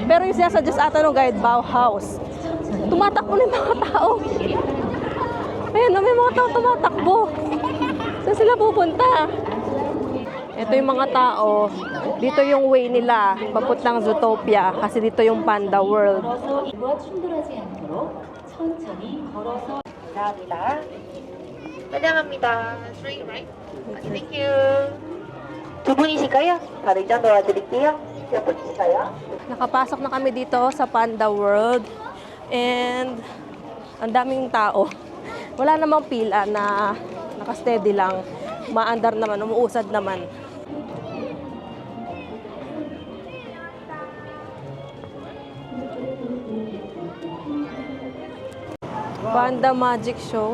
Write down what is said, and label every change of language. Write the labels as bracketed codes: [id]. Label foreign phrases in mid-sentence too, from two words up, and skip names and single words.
[tl] Pero yung sinasuggest ata ng guide, Bauhaus. Tumatakbo na yung mga tao. Ayan, may mga tao tumatakbo. Saan sila pupunta? Ito yung mga tao. Dito yung way nila, papuntang Zootopia. Kasi dito yung Panda World. [ko] 충돌하지 않도록 천천히 걸어서 감사합니다. 환영합니다. [en] Three, right? Thank you. [ko] 두 분이실까요? 바로 이장 도와드릴게요. 몇 분이실까요? [tl] Nakapasok na kami dito sa Panda World. And ang daming tao. Wala namang pila na nakasteady lang. Maandar naman, umuusad naman. [en] Panda Magic Show.